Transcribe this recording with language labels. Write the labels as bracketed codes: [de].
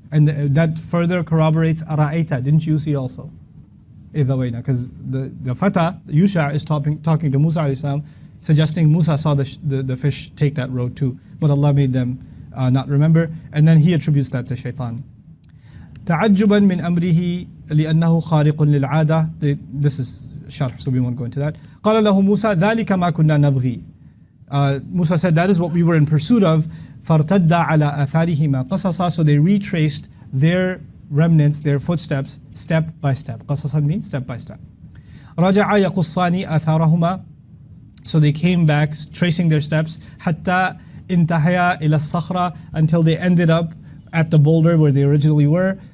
[en] And that further corroborates ara'aita, didn't you see also? Because the Fata, Yusha, is talking to Musa alayhi salam, suggesting Musa saw the fish take that road too, but Allah made them not remember, and then he attributes that to shaitan. [ar] تعجبا من أمره لأنه خارق للعادة. [en] This is sharh, so we won't go into that. [ar] قال له موسى ذلك ما كنا نبغي. [en] Musa said, that is what we were in pursuit of. [ar] فارتد على آثارهما قصصا. [en] So they retraced their remnants, their footsteps, step by step. قصصا means step by step. [ar] رجع يقصان آثارهما. [en] So they came back, tracing their steps. [ar] حتى انتهيا إلى الصخرة, [en] until they ended up at the boulder where they originally were.